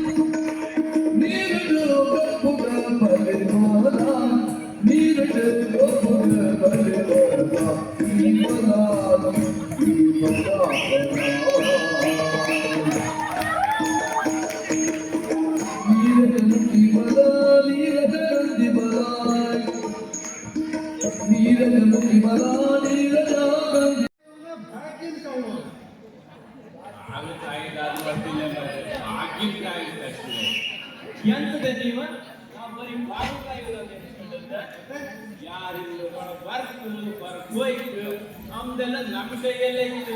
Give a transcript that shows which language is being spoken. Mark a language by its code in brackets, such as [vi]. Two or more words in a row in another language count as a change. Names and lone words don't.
[tcy] ನೀರು ಗಪ್ಪುಗ ಬಲೆ ಬಲಾಯ್ ನೀರು ಗಪ್ಪುಗ ಬಲೆ ಬಲಾಯ್ ಈ ಬಲಾಯ್ ಈ ಬಲಾಯ್ ನೀರಗಂತಿ ಬಲಾಯ್ ನೀರಗಂತಿ ಬಲಾಯ್ ನೀರಗಂತಿ ಬಲಾಯ್ ನೀರಜಾಗಂತಿ [kn] ಎಂತದ ಜೀವ ನಾವು ಬರೀ ಬಾಗುಕಾಯಿ ಯಾರಿಲ್ಲ ಬರ್ಕೋಯ್ತು ನಮ್ದೆಲ್ಲ ನಮ್ಮ ಕೈಯಲ್ಲೇ ಇದೆ.